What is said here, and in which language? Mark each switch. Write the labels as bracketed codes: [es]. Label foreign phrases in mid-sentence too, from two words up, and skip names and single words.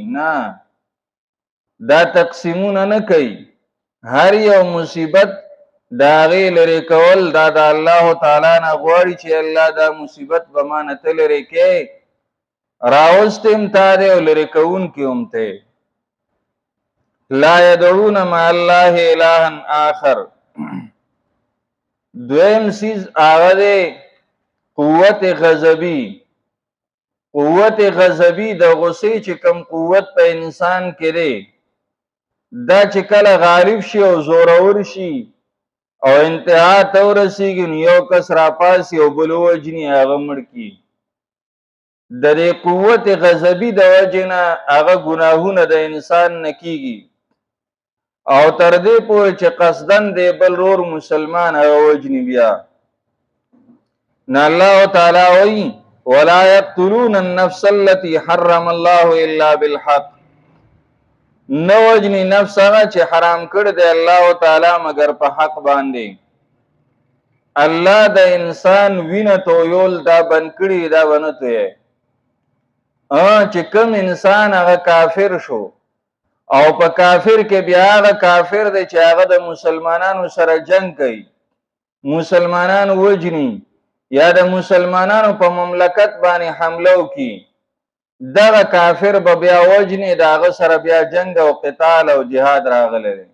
[ps] نه، دا تقسیمونه نه کوي. هر یو مصیبت د هغې لرې کول دا د الله تعالی نه غواړي چې الله دا مصیبت به ما نه ته لرې کې، راوستې هم تا دی او لرې کوونکي هم ته. [ar] لا یدعون مع الله الها آخر. [ps] دویم سیز هغه دی قوت غضبی. قوت غضبی د غصې چې کم قوت په انسان کې دی دا چې کله غالب شي او زورور شي او انتها ته ورسیږي نو یو کس راپاسي او بل ووجني هغه مړ کړي. د دې قوت غضبی د وجې نه هغه ګناهونه د انسان نه کېږي او تر دې پورې چې قصدن دی بل رور مسلمان هغه وجني بیا. نه الله تعالی وایي [ar] ولا یقتلون النفس التي حرم الله الا بالحق، [ps] نه وجني نفس هغه چې حرام کړی دی الله تعالی مگر په حق باندې. الله د انسان وینه تویول دا بند کړي، دا ونه تویی. چې کوم انسان هغه کافر شو او په کافر کې بیا هغه کافر دی چې هغه د مسلمانانو سره جنگ کوي، مسلمانان وجني یا د مسلمانانو په مملکت باندې حمله وکړي، دغه کافر به بیا وجني، د هغه سره بیا جنگ او قتال او جهاد راغلی دی.